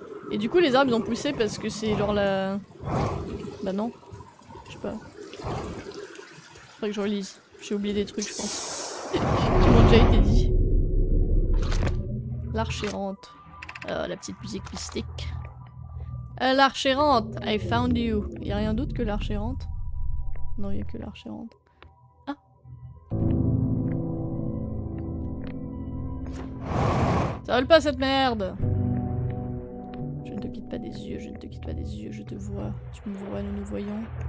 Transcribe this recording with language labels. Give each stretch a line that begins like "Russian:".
French: Et du coup les arbres ils ont poussé parce que c'est genre la... Bah non. Je sais pas. Faudrait que je relise. J'ai oublié des trucs je pense. Qui m'ont déjà été dit. L'arche errante. La petite musique mystique. L'arche errante,
English: I found you.
French: Y'a rien d'autre que l'arche errante? Non, y'a que l'arche errante. Ah! Ça vole pas cette merde! Je ne te quitte pas des yeux, je ne te quitte pas des yeux, je te vois. Tu me vois, nous nous voyons.